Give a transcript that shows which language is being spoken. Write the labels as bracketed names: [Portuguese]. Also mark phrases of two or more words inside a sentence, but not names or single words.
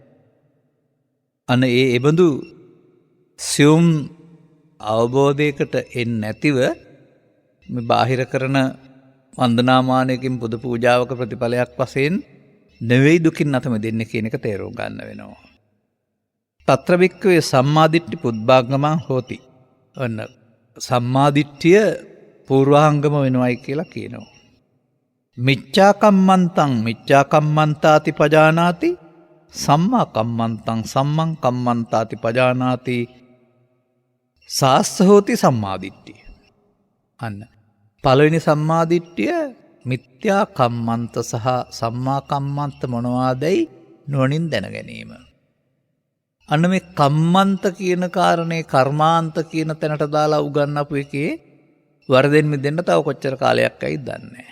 [Sinhala] අන්න ඒ එබඳු සියුම් අවබෝධයකට එන්නේ නැතිව මේ බාහිර කරන වන්දනාමානයකින් පුද පූජාවක ප්‍රතිඵලයක් වශයෙන් නෙවෙයි දුකින් නැත මෙදෙන්නේ කියන එක තේරුම් ගන්න වෙනවා. [Pali] తත්‍ර වික්කවේ සම්මාදිට්ඨි පුබ්බාංගමං හෝති. [Sinhala] අන්න සම්මාදිට්ඨිය පූර්වාංගම වෙනවයි කියලා කියනවා. [Pali] මිච්ඡා කම්මන්තං මිච්ඡා කම්මන්තාති පජානාති සම්මා කම්මන්තං සම්මං කම්මන්තාති පජානාති සාස්ස හෝති සම්මාදිට්ඨිය. [Sinhala] අන්න පළවෙනි සම්මාදිට්ඨිය මිත්‍යා කම්මන්ත සහ සම්මා කම්මන්ත මොනවාදයි නුවණින් දැන ගැනීම. අන්න මේ කම්මන්ත කියන කාරණේ කර්මාන්ත කියන තැනට දාලා උගන්වපු එකේ වරදෙන් මිදෙන්න තව කොච්චර කාලයක් ඇයිද දන්නේ නැහැ.